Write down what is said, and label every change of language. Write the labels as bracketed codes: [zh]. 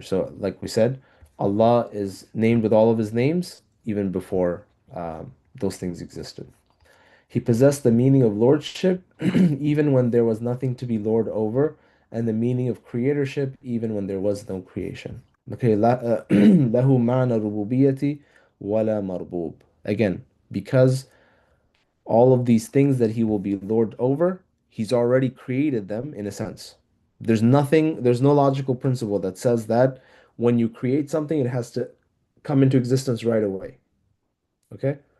[en] So like we said, Allah is named with all of his names even before those things existed. He possessed the meaning of lordship even when there was nothing to be lord over, and the meaning of creatorship even when there was no creation. [ar] Okay, له معنى الربوبية ولا مربوب. [en] Again, because all of these things that he will be lord over, he's already created them in a sense. There's no logical principle that says that when you create something, it has to come into existence right away. Okay?